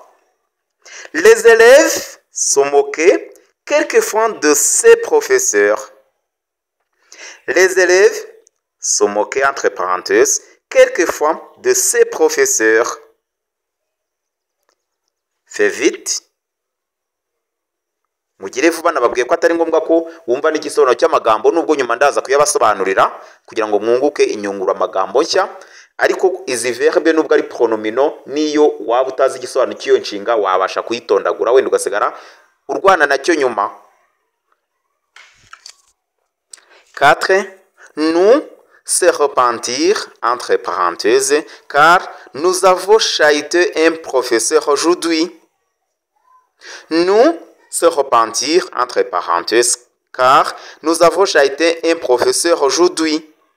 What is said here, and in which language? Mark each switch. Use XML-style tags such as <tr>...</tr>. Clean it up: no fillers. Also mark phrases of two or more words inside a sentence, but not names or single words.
<fr>Les élèves se moquaient quelquefois de ses professeurs. Les élèves se moquaient, entre parenthèses, quelquefois de ses professeurs. Fais vite.</fr> <rw>Mugire vuba, nababwiye ko atari ngombwa ko wumva n'igisobanuro cy'amagambo, nubwo nyuma ndaza kuyabasobanurira kugira ngo mwunguke inyungura amagambo nshya. Ariko izi verbe nubwo ari pronomino, niyo waba utazi igisobanuro cy'iyo nshinga wabasha kuyitondagura, wenda ugasigara urwana nacyo nyuma. 4.</rw> <fr>Nous se repentir, entre parenthèses, car nous avons chahuté un professeur aujourd'hui. Nous se repentir, entre parenthèses, car nous avons chahuté un professeur aujourd'hui.</fr>